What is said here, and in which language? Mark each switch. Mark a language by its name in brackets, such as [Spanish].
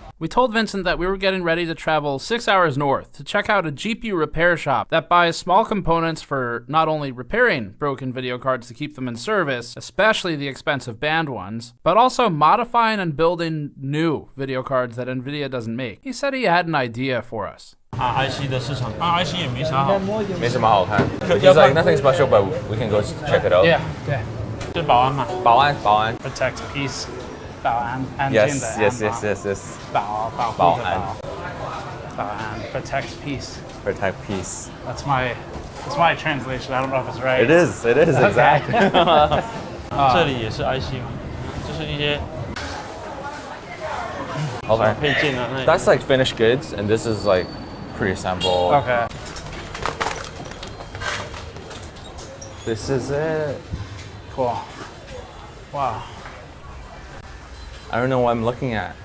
[English] We told Vincent that we were getting ready to travel 6 hours north to check out a GPU repair shop that buys small components for not only repairing broken video cards to keep them in service, especially the expensive banned ones, but also modifying and building new video cards that NVIDIA doesn't make. He said he had an idea for us. [Chinese] IC 的市场，IC 也没啥好，没什么好看. [English] He's like nothing special, but we can go check it out. [Chinese] Yeah. 是保安嘛？保安。 [English] Protect peace. [Chinese] 保安，安静的安。 [English] Yes. 保安。Protect peace. Protect peace. That's my translation. I don't know if it's right. It is exactly. [Chinese] 这里也是 IC 嘛，就是一些 [English] Okay. [Chinese] 配件啊。 [English] That's like finished goods, and this is like pre-assembled. Okay. This is it. Cool. Wow. I don't know what I'm looking at.